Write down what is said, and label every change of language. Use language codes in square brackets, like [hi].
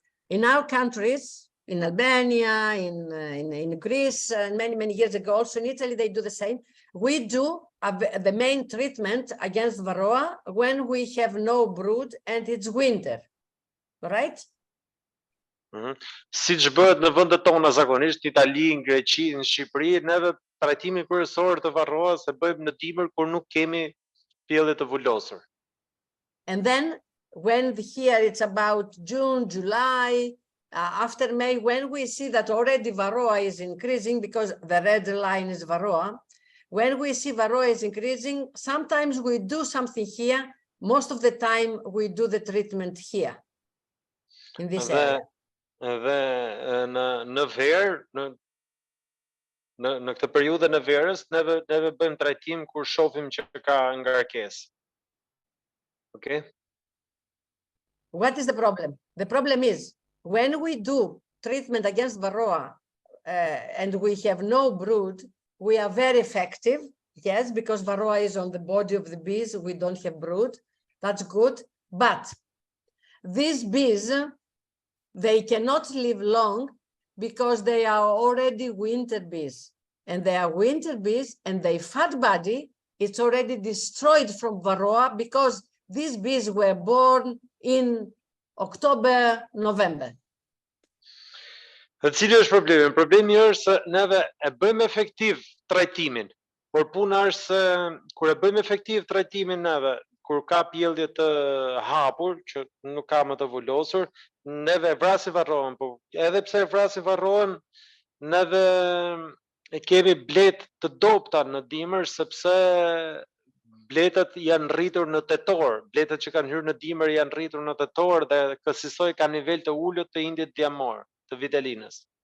[en] In our countries, in Albania, in Greece, and many years ago, also in Italy, they do the same. We do the main treatment against Varroa when we have no brood and it's winter, right? [sq] Siç bëhet në vendet tona zakonisht, në Itali, në Greqi, në Shqipëri, neve trajtimi kryesor të Varroas e bëjmë në dimër kur nuk kemi pjellje të vulosur. [en] And then when here it's about June, July, after May, when we see that already Varroa is increasing because the red line is Varroa, when we see Varroa is increasing, sometimes we do something here. Most of the time we do the treatment here, in this area. [sq] Dhe në verë, në këtë periudhë në verës, neve bëjmë trajtim kur shohim që ka ngarkesë. [en] Okay? What is the problem? The problem is when we do treatment against Varroa and we have no brood, we are very effective, yes, because Varroa is on the body of the bees, we don't have brood, that's good, but these bees, they cannot live long because they are already winter bees, and they are winter bees and their fat body, it's already destroyed from Varroa because these bees were born in October, November. [sq] Dhe cili është problemi? Problemi është se neve e bëjmë efektiv trajtimin, por puna është se kur e bëjmë efektiv trajtimin neve, kur ka pjellje të hapur, që nuk ka më të vulosur, neve e vrasim Varroën, po edhe pse e vrasim Varroën, neve e kemi blet të dobta në dimër, sepse bletët janë rritur në tetor, bletët që kanë hyrë në dimër janë rritur në tetor dhe kësaj ka nivel të ulët të indit diamor, të vitelinës.